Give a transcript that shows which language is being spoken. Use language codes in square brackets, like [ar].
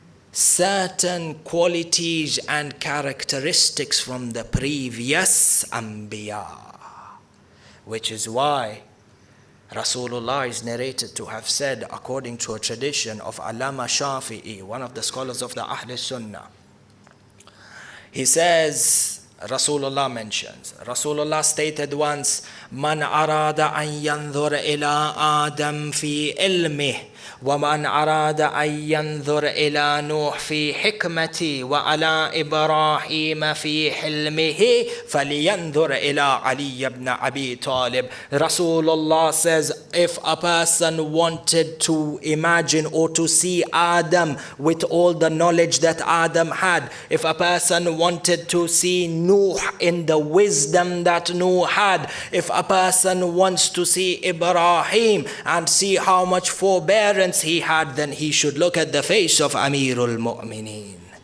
[en] certain qualities and characteristics from the previous Anbiya, which is why Rasulullah is narrated to have said, according to a tradition of Allama Shafi'i, one of the scholars of the Ahl Sunnah. He says, Rasulullah mentions, Rasulullah stated once, [ar] Man arada an yanzur ila Adam fi ilmih, ومن أراد أن ينظر إلى نوح في حكمتي وعلى إبراهيم في حلمه فلينظر إلى علي بن أبي طالب. [en] Rasulullah says, if a person wanted to imagine or to see Adam with all the knowledge that Adam had, if a person wanted to see Nuh in the wisdom that Nuh had, if a person wants to see Ibrahim and see how much forbearance he had, then he should look at the face of Amirul Mu'mineen.